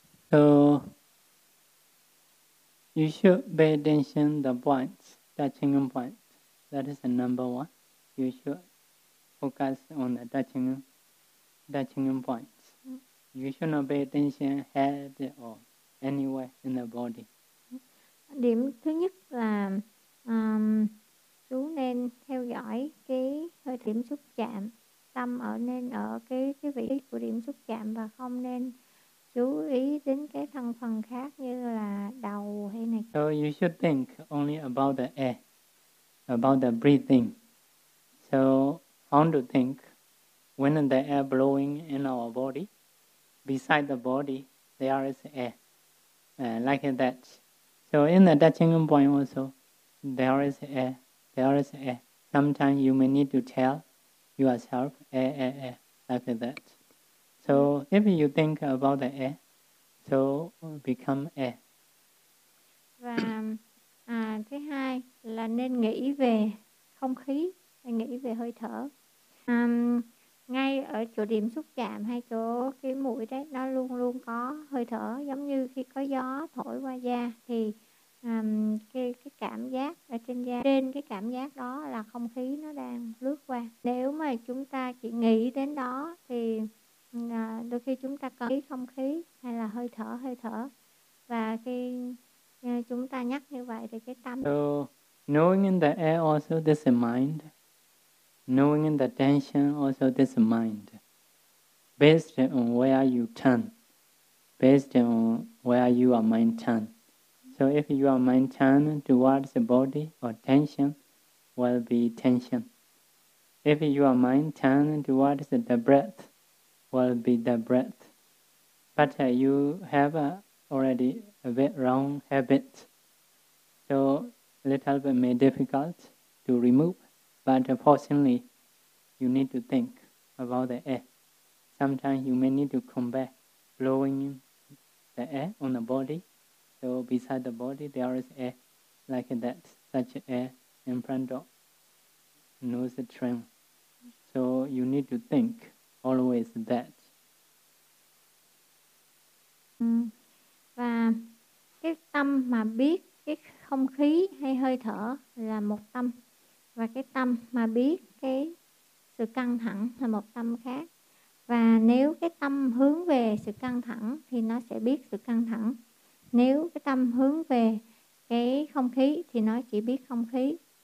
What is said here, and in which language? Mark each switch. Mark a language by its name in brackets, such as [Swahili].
[English] So you should pay attention to the points, touching points. That is the number one. You should focus on the touching points. You should not pay attention head or anywhere in the body. [Vietnamese] Điểm thứ nhất là chú nên theo dõi cái hơi điểm xúc chạm, tâm ở nên ở cái vị trí của điểm xúc chạm và không nên chú ý đến cái thân phần khác như là đầu hay này. [English] So you should think only about the air, about the breathing. So how to think when the air blowing in our body, beside the body, there is air, like that. So in the touching point also, there is air, there is air. Sometimes you may need to tell yourself air, air, air, like that. So if you think about the air, so become air. [Vietnamese] Và thứ hai là nên nghĩ về không khí, nghĩ về hơi thở. Ngay ở chỗ điểm xúc chạm hay chỗ cái mũi đấy, nó luôn luôn có hơi thở, giống như khi có gió thổi qua da thì cái cảm giác ở trên da, trên cái cảm giác đó là không khí nó đang lướt qua. Nếu mà chúng ta chỉ nghĩ đến đó thì đôi khi chúng ta cần ý không khí hay là hơi thở và khi chúng ta nhắc như vậy thì cái tâm. [English] So knowing in the air also this mind, knowing in the tension also this mind, based on where you turn, based on where your mind turn. So if your mind turn towards the body or tension, will be tension. If your mind turn towards the breath, will be the breath. But you have already a bit wrong habit. So a little bit may difficult to remove, but fortunately, you need to think about the air. Sometimes you may need to combat blowing the air on the body. So beside the body, there is air like that, such air in front of nose trim. So you need to think always that. [Vietnamese] Và cái tâm mà biết cái không khí hay hơi thở là một tâm, và cái tâm mà biết cái sự căng thẳng là một tâm khác. Và nếu cái tâm hướng về sự căng thẳng thì nó sẽ biết sự căng thẳng, nếu cái tâm hướng về cái không khí thì nó chỉ biết không khí.